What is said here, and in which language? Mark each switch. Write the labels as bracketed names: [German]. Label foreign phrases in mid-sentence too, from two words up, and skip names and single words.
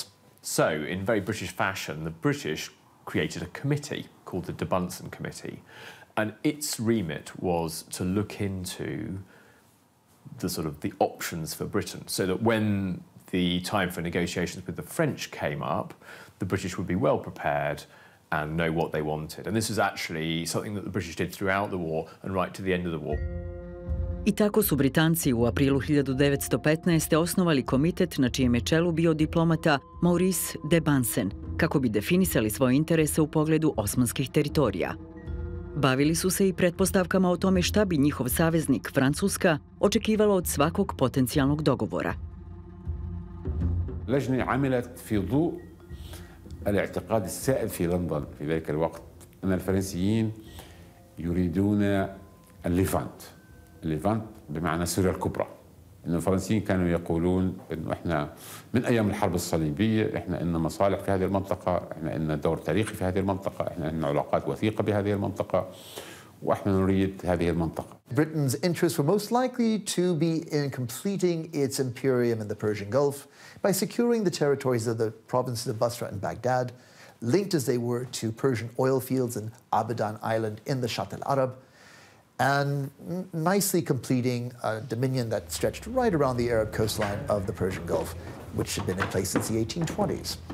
[English] So, in very British fashion, the British created a committee called the Bunsen Committee, and its remit was to look into the options for Britain, so that when the time for negotiations with the French came up, the British would be well prepared and know what they wanted. And this was actually something that the British did throughout the war and right to the end of the war. [Bosnian] I tako su Britanci u aprilu 1915. osnovali komitet na čijem je čelu bio diplomata Maurice de Bunsen, kako bi definisali svoje interese u pogledu osmanskih teritorija. Bavili su se i pretpostavkama o tome šta bi njihov saveznik, Francuska, očekivalo od svakog potencijalnog dogovora. [Arabic] اللجنة عملت في ضوء الاعتقاد السائد في لندن في ذلك الوقت أن الفرنسيين يريدون الليفانت بمعنى سوريا الكبرى. إن الفرنسيين كانوا يقولون إنه إحنا من أيام الحرب الصليبية إحنا لنا مصالح في هذه المنطقة، إحنا لنا دور تاريخي في هذه المنطقة، إحنا لنا علاقات وثيقة بهذه المنطقة، وإحنا نريد هذه المنطقة. [English] Britain's interests were most likely to be in completing its imperium in the Persian Gulf by securing the territories of the provinces of Basra and Baghdad, linked as they were to Persian oil fields in Abadan Island in the Shatt al-Arab, and nicely completing a dominion that stretched right around the Arab coastline of the Persian Gulf, which had been in place since the 1820s.